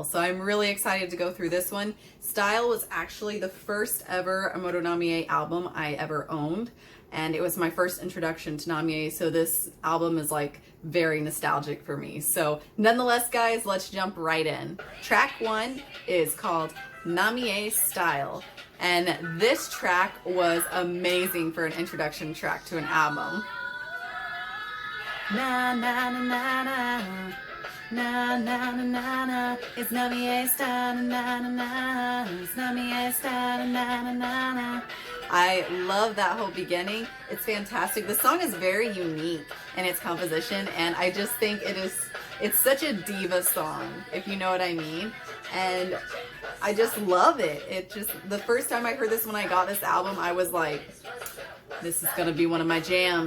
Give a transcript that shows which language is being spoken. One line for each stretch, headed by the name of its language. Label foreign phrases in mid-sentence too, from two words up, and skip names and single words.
English: So I'm really excited to go through this one. Style was actually the first ever Amuro Namie album I ever owned, and it was my first introduction to Namie, so this album is like very nostalgic for me. So nonetheless, guys, let's jump right in. Track 1 is called Namie Style, and this track was amazing for an introduction track to an album. Na na na na na na na na na na, it's Namie Style, na na na, it's Namie Style, na na na na. I love that whole beginning. It's fantastic. The song is very unique in its composition, and I just think it's such a diva song, if you know what I mean. And I just love it. It just, the first time I heard this when I got this album, I was like, this is gonna be one of my jams.